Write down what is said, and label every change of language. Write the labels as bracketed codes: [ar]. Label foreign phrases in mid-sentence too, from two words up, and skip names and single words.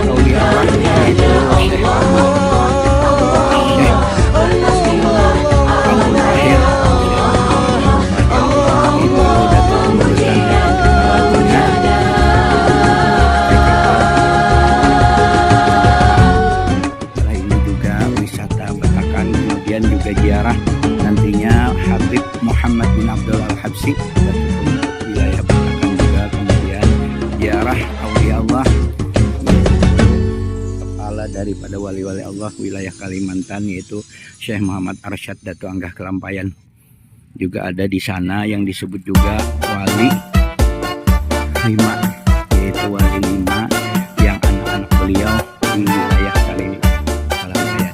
[id] yaitu Syekh Abdul Qahir itu datang memberikan lagunya. Setelah ini juga wisata Betakan, kemudian juga ziarah nantinya Habib Muhammad bin Abdul Al-Habsyi wilayah Betakan juga, kemudian ziarah Aulia Allah, kepala daripada wali-wali Allah wilayah Kalimantan yaitu Syekh Muhammad Arsyad Datu Anggah Kelampayan juga ada di sana, yang disebut juga wali 5, yaitu wali 5 yang anak-anak beliau di wilayah Kalimantan.